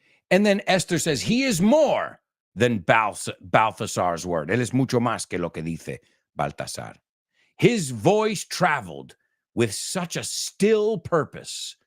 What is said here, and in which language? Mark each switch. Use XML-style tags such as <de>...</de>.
<en>And then Esther says, he is more than Balthazar's word.</en> <es>Él es mucho más que lo que dice Baltasar.</es> <en>His voice traveled with such a still purpose.</en>